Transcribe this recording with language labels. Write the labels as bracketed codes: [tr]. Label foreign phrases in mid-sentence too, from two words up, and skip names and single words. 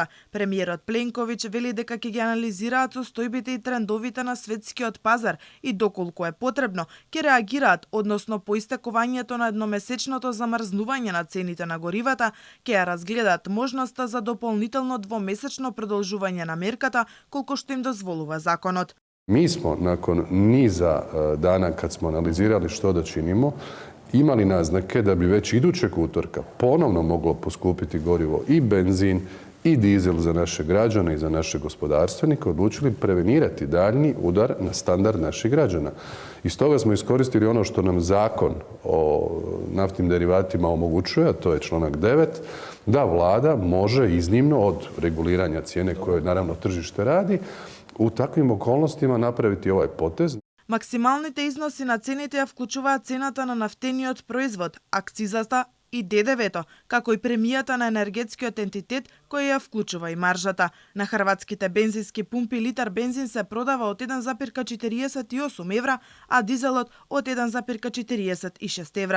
[mk] Премиерот Пленковиќ вели дека ќе ги анализираат состојбите и трендовите на светскиот пазар и доколку е потребно, ќе реагираат, односно по истекувањето на едномесечното замрзнување на цените на горивата, ќе ја разгледаат можноста за дополнително двомесечно продолжување на мерката колку што им дозволува законот. [hr] Mi smo nakon niza dana kad smo analizirali što da činimo, imali naznake da bi već idućeg utorka ponovno moglo poskupiti gorivo i benzin i dizel za naše građane i za naše gospodarstvenike, odlučili prevenirati daljnji udar na standard naših građana. I stoga smo iskoristili ono što nam zakon o naftnim derivatima omogućuje, a to je članak 9, da vlada može iznimno od reguliranja cijene koje naravno tržište radi, u takvim okolnostima napraviti ovaj potez. [mk] Максималните износи на цените ја вклучуваат цената на нафтениот производ, акцизата и ДДВ-то, како и премијата на енергетскиот ентитет кој ја вклучува и маржата. На хрватските бензински пумпи литар бензин се продава од 1,48 евра, а дизелот од 1,46 евра.